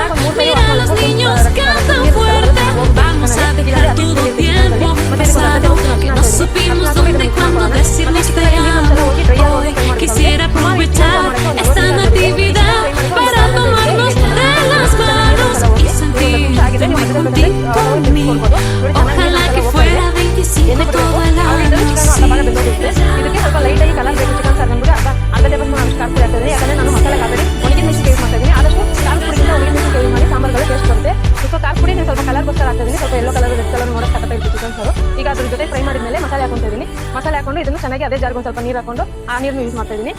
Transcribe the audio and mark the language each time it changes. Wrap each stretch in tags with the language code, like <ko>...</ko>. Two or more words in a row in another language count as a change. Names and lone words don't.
<es>Mira, los niños cantan fuerte. Vamos a dejar todo tiempo pasado que no supimos dónde y cuándo decirnos te amo. Hoy quisiera aprovechar esta Natividad para tomarnos de las manos y sentirte muy juntito a mí. Ojalá que fuera 25 todo el año.</es> <kn>ಇದಕ್ಕೆ ಸ್ವಲ್ಪ ಲೈಟಾಗಿ ಕಲರ್ ಬೇಕು ಚಿಕನ್ ಸಾರು ಅಂದ್ಬಿಟ್ಟು ಅರ್ಧ</kn> <en>table spoon</en> <kn>ಅಷ್ಟು ಖಾರ ಪುಡಿ ಹಾಕಿದ್ರೆ ಅದನ್ನೇ ನಾನು ಮಸಾಲೆ ಹಾಕಿದ್ರೆ ಒಣಗಿದ ಮೆಣಸಿನಕಾಯಿ ಯೂಸ್ ಮಾಡ್ತಾ ಇದ್ದೀನಿ. ಆದಷ್ಟು ಖಾರ ಪುಡಿಯಿಂದ ಒಣಗಿದ ಮೆಣಸಿನಕಾಯಿ ಯೂಸ್ ಮಾಡಿ ಸಾಂಬಾರ್ಗಳು ಟೇಸ್ಟ್ ಬರುತ್ತೆ. ಸೊ ಖಾರ ಪುಡಿ ನಾನು ಸ್ವಲ್ಪ ಕಲರ್ಗೋಸ್ಕರ ಹಾಕ್ತಾ ಇದ್ದೀನಿ, ಸ್ವಲ್ಪ</kn> <en>yellow colour red colour</en> <kn>ನೋಡೋಕೆ ಸಾಕಾಗ್ತಾ ಇತ್ತು ಚಿಕನ್ ಸಾರು. ಈಗ ಅದ್ರ ಜೊತೆ ಫ್ರೈ ಮಾಡಿದ್ಮೇಲೆ ಮಸಾಲೆ ಹಾಕೊಂತ ಇದ್ದೀನಿ. ಮಸಾಲೆ ಹಾಕೊಂಡು ಇದನ್ನು ಚೆನ್ನಾಗಿ ಅದೇ ಜಾರ್ಗೆ ಒಂದು ಸ್ವಲ್ಪ ನೀರು ಹಾಕೊಂಡು ಆ ನೀರನ್ನು ಯೂಸ್ ಮಾಡ್ತಾ ಇದ್ದೀನಿ.</kn>